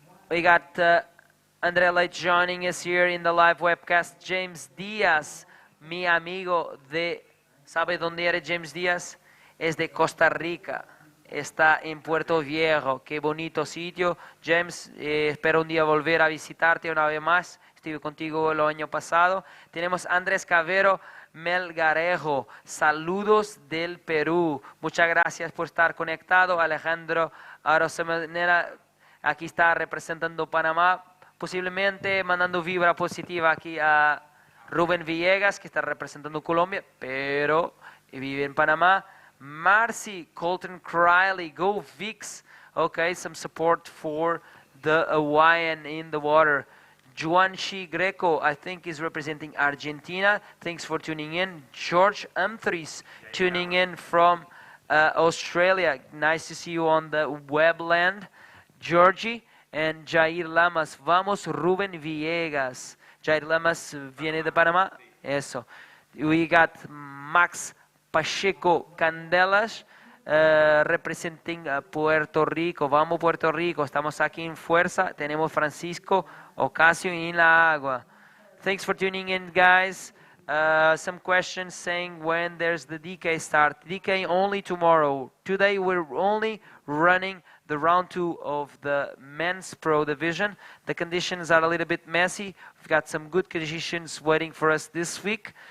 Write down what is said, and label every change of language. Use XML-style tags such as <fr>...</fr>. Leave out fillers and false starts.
<en>We got Andrea Light joining us here in the live webcast.</en> <es>James Díaz, mi amigo de... ¿Sabe dónde eres James Díaz? Es de Costa Rica. Está en Puerto Viejo. Qué bonito sitio. James, espero un día volver a visitarte una vez más. Estuve contigo el año pasado. Tenemos Andrés Cavero Melgarejo. Saludos del Perú. Muchas gracias por estar conectado. Alejandro Arosemanera aquí está representando Panamá, posiblemente mandando vibra positiva aquí a Rubén Villegas, que está representando Colombia, pero vive en Panamá.</es> <en>Marcy, Colton Criley, go Vix. Okay, some support for the Hawaiian in the water. Juanchi Greco, I think, is representing Argentina. Thanks for tuning in. George Umthries, tuning in from Australia. Nice to see you on the webland. Georgie and Jair Lamas.</en> <es>Vamos, Rubén Villegas. Jair Lamas viene de Panamá. Eso.</es> <en>We got Max Pacheco Candelas representing Puerto Rico. Vamos, Puerto Rico.</en> <es>Estamos aquí en fuerza. Tenemos Francisco Ocasio en la agua.</es> <en>Thanks for tuning in, guys. Some questions saying when there's the DK start. DK only tomorrow. Today we're only running the round 2 of the men's pro division. The conditions are a little bit messy. We've got some good conditions waiting for us this week.</en>